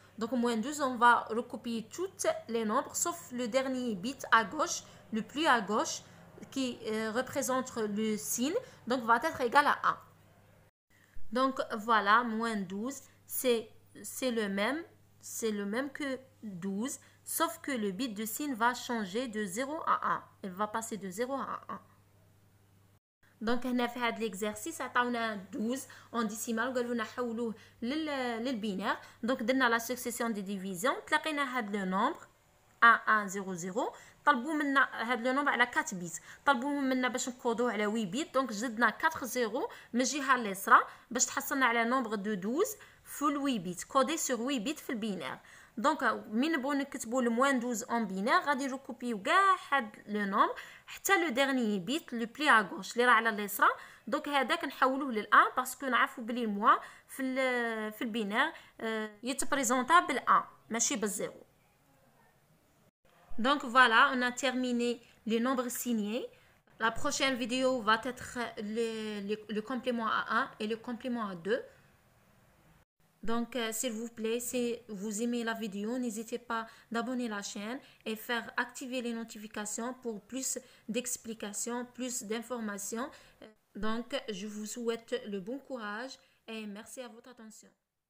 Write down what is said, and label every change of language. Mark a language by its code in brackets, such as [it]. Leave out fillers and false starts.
[fr] Donc, moins 12, on va recopier tous les nombres, sauf le dernier bit à gauche, le plus à gauche, qui représente le signe, donc va être égal à 1. Donc, voilà, moins 12, c'est le même que 12, sauf que le bit de signe va changer de 0 à 1. Il va passer de 0 à 1. [ar] Donc, هنا في هذا l'exercice عطاونا [fr] 12 en décimal [ar] وقالوا لنا نحولوه للبينير. [fr] Donc, درنا la succession des divisions. [ar] تلاقينا هذا [fr] le nombre 1 1 0 0. [ar] طلبوا منا هذا لو نومبر على 4 بيت، طلبوا منا باش نكودوه على 8 بيت. دونك زدنا 4 0 من الجهه اليسرى باش تحصلنا على نومبر دو 12 في 8 بيت كودي سور 8 بيت في البينير. دونك من نبغوا نكتبوا الموان 12 اون بينير غادي نكوبيو كاع هاد لو نومبر حتى لو ديرني بيت لو بلي ا غوش اللي راه على اليسرى. دونك هذاك نحولوه للان باسكو نعرفوا بلي الموا في البينير يتبريزونطا بالان ماشي بالزيرو. [fr] Donc voilà, on a terminé les nombres signés. La prochaine vidéo va être le complément à 1 et le complément à 2. Donc s'il vous plaît, si vous aimez la vidéo, n'hésitez pas d'abonner la chaîne et faire activer les notifications pour plus d'explications, plus d'informations. Donc je vous souhaite le bon courage et merci à votre attention.